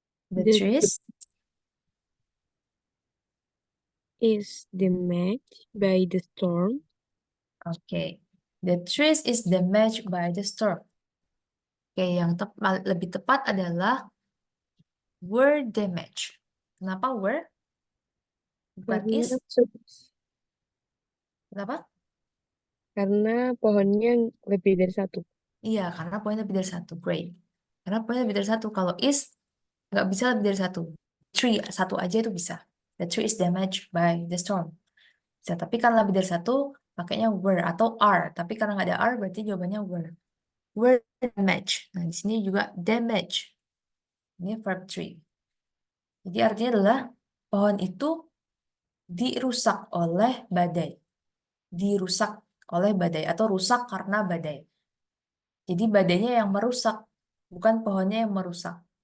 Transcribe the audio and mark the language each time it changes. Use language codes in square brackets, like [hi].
[en] The The trees. is damaged by the storm. [id] Oke. [en] The trees is damaged by the storm. [id] Oke, yang lebih tepat adalah [en] were damaged. [id] Kenapa were? Bukan Karena is. Kenapa? karena pohonnya lebih dari satu. Iya, karena poinnya lebih dari satu. Great. Karena poinnya lebih dari satu. Kalau is, nggak bisa lebih dari satu. Tree, satu aja itu bisa. [en] The tree is damaged by the storm. [id] Bisa, tapi karena lebih dari satu, pakainya were atau are. Tapi karena nggak ada are, berarti jawabannya were. [en] Were damaged. [id] Nah, di sini juga damage. Ini verb 3. Jadi artinya adalah pohon itu dirusak oleh badai. Dirusak oleh badai atau rusak karena badai. Jadi badainya yang merusak, bukan pohonnya yang merusak.